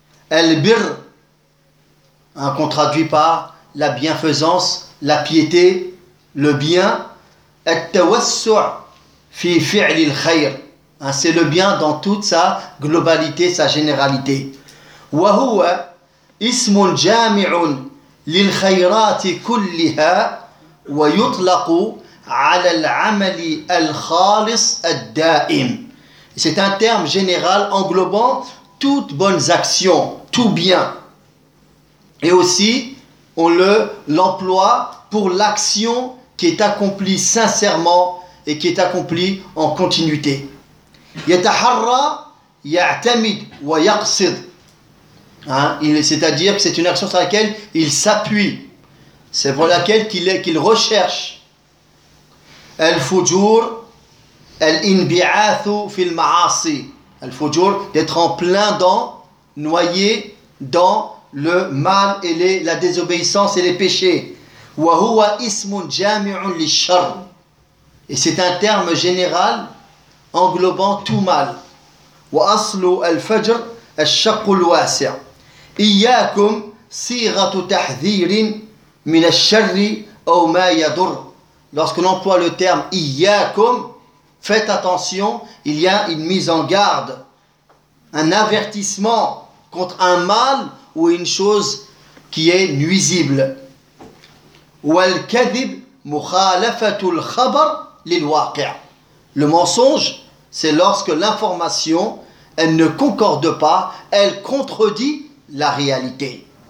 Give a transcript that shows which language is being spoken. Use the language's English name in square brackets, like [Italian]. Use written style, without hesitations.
[French] El birr, hein, qu'on traduit par la bienfaisance, la piété, le bien. [Arabic] El tawassu' fi fi'li al-khayr. [French] C'est le bien dans toute sa globalité, sa généralité. [Arabic] Wa huwa ismun jami'un للخيرات كلها ويطلق على العمل الخالص الدائم. [French] C'est un terme général englobant toutes bonnes actions, tout bien. Et aussi, on l'emploie pour l'action qui est accomplie sincèrement et qui est accomplie en continuité. [Arabic] يتحرى يعتمد ويقصد. [French] C'est-à-dire que c'est une action sur laquelle il s'appuie. C'est pour laquelle qu'il recherche. [Arabic] Al-fujur, al-inbi'athu fil ma'asi. [French] Al-fujur, d'être en plein dans, noyé dans le mal et la désobéissance et les péchés. [Arabic] Wa huwa ismun jami'un lish-shar. [French] Et c'est un terme général englobant tout mal. [Arabic] Wa aslu al-fajr al-shaqul wasi'. إياكم صيغة تحذير من الشر أو ما يضر. [French] Lorsqu'on emploie le terme إياكم, faites attention, il y a une mise en garde, un avertissement contre un mal ou une chose qui est nuisible. [Arabic] والكذب مخالفة الخبر للواقع. [French] Le mensonge, c'est lorsque l'information, elle ne concorde pas, elle contredit la réalité.